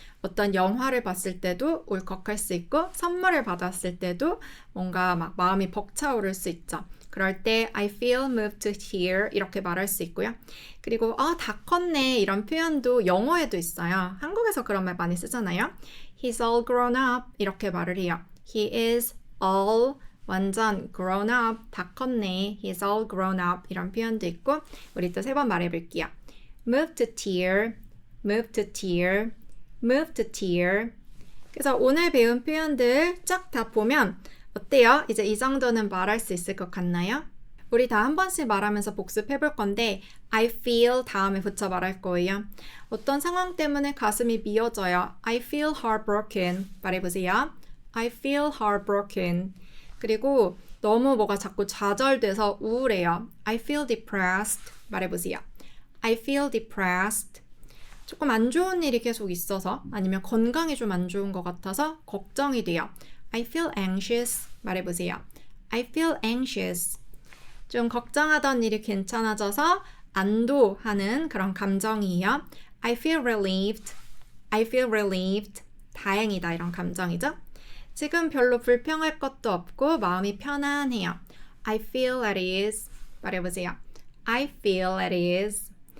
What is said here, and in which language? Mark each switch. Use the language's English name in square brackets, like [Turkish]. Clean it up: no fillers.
[Korean] 어떤 영화를 봤을 때도 울컥할 수 있고 선물을 받았을 때도 뭔가 막 마음이 벅차오를 수 있죠. 그럴 때 [English] I feel moved to tear [Korean] 이렇게 말할 수 있고요. 그리고 다 컸네 이런 표현도 영어에도 있어요. 한국에서 그런 말 많이 쓰잖아요. [English] He's all grown up [Korean] 이렇게 말을 해요. [English] He is all 완전 grown up, [Korean] 다 컸네. [English] He's all grown up [Korean] 이런 표현도 있고 우리 또 3번 말해볼게요. [English] Move to tear, move to tear, move to tear. [Korean] 그래서 오늘 배운 표현들 쫙 다 보면 어때요? 이제 이 정도는 말할 수 있을 것 같나요? 우리 다 한 번씩 말하면서 복습해 볼 건데 [English] I feel [Korean] 다음에 붙여 말할 거예요. 어떤 상황 때문에 가슴이 미어져요. [English] I feel heartbroken [Korean] 말해보세요. [English] I feel heartbroken. [Korean] 그리고 너무 뭐가 자꾸 좌절돼서 우울해요. [English] I feel depressed [Korean] 말해보세요. [English] I feel depressed. [Korean] 조금 안 좋은 일이 계속 있어서 아니면 건강이 좀 안 좋은 것 같아서 걱정이 돼요. [English] I feel anxious [Korean] 말해보세요. [English] I feel anxious. [Korean] 좀 걱정하던 일이 괜찮아져서 안도하는 그런 감정이에요. [English] I feel relieved. I feel relieved. [Korean] 다행이다 이런 감정이죠. 지금 별로 불평할 것도 없고 마음이 편안해요. [English] I feel at ease. [Korean] 말해보세요. [English] I feel at ease.